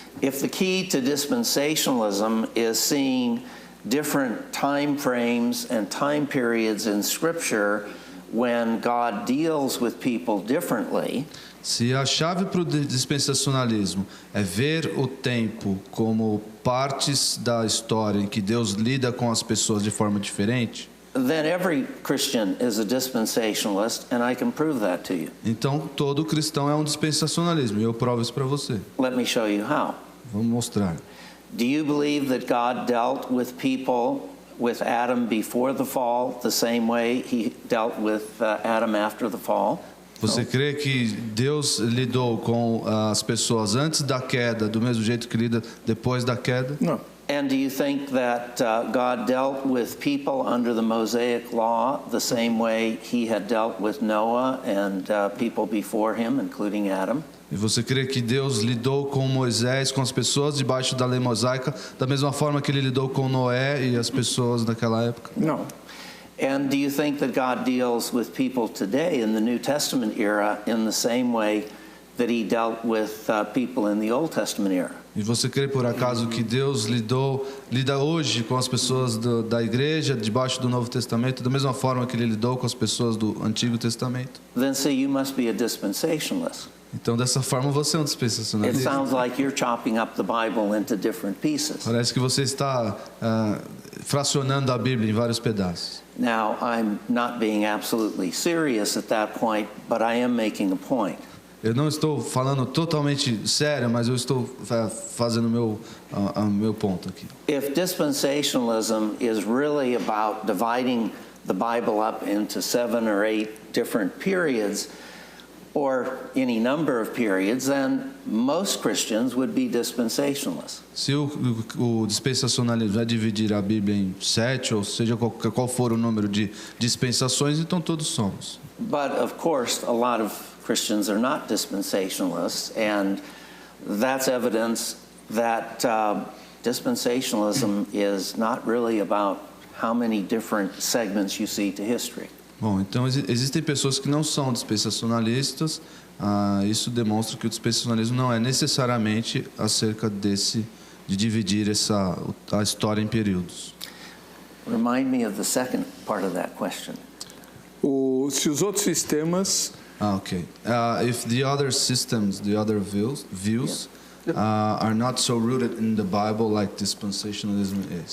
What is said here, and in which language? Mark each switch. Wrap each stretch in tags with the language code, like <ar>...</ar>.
<en>If the key to dispensationalism is seeing different time frames and time periods in Scripture when God deals with people differently,</en> <pt>se a chave para o dispensacionalismo é ver o tempo como partes da história em que Deus lida com as pessoas de forma diferente,</pt> <en>then every Christian is a dispensationalist, and I can prove that to you.</en> <pt>então todo cristão é um dispensacionalismo, e eu provo isso para você.</pt> <en>Let me show you how.</en> <pt>Vamos mostrar.</pt> <en>Do you believe that God dealt with people, with Adam before the fall, the same way he dealt with Adam after the fall?</en> <pt>Você crê que Deus lidou com as pessoas antes da queda do mesmo jeito que lida depois da queda? Não.</pt> <en>And do you think that God dealt with people under the Mosaic law the same way he had dealt with Noah and people before him, including Adam?</en> <pt>E você crê que Deus lidou com Moisés, com as pessoas debaixo da lei mosaica, da mesma forma que ele lidou com Noé e as pessoas daquela época? Não.</pt> <en>And do you think that God deals with people today in the New Testament era in the same way that he dealt with people in the Old Testament era?</en> <pt>E você crê por acaso que Deus lida hoje com as pessoas da igreja debaixo do Novo Testamento da mesma forma que ele lidou com as pessoas do Antigo Testamento?</pt> <en>Then see, you must be a dispensationalist.</en> <pt>Então dessa forma você é um</pt> <en>It</en> <pt>dispensacionalista.</pt> <en>sounds like you're chopping up the Bible into different pieces.</en> <pt>Parece que você está fracionando a Bíblia em vários pedaços.</pt> <en>Now, I'm not being absolutely serious at that point, but I am making a point.</en> <pt>Eu não estou falando totalmente sério, mas eu estou fazendo meu ponto aqui.</pt> <en>If dispensationalism is really about dividing the Bible up into 7 or 8 different periods, or any number of periods, then most Christians would be dispensationalists.</en> <pt>Se o dispensacionalismo é dividir a Bíblia em 7, ou seja, qual for o número de dispensações, então todos somos.</pt> <en>But of course, a lot of Christians are not dispensationalists, and that's evidence that dispensationalism is not really about how many different segments you see to history.</en> <pt>Bom, então existem pessoas que não são dispensacionalistas. Isso demonstra que o dispensacionalismo não é necessariamente acerca de dividir a história em períodos.</pt> <en>Remind me of the second part of that question.</en> <pt>Se os outros sistemas...</pt> <en>Okay. If the other systems, the other views are not so rooted in the Bible like dispensationalism is.</en>